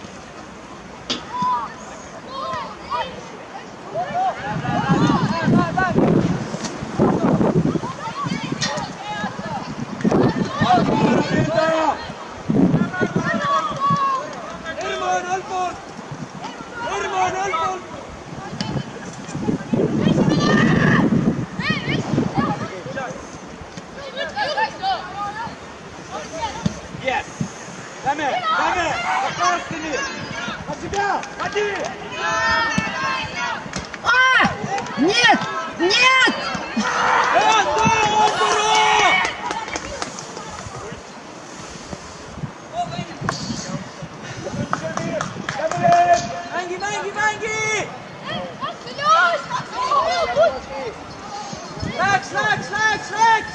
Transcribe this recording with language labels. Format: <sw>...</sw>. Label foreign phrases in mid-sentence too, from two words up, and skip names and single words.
<et>Herman allpool! Herman allpool!</et> <en>Yes!</en> <et>Lähme! Lähme! Kaastini!</et> <ru>На себя! Ходи! Нет! Нет!</ru> <et>Mängi, mängi, mängi! Läks, läks, läks, läks!</et>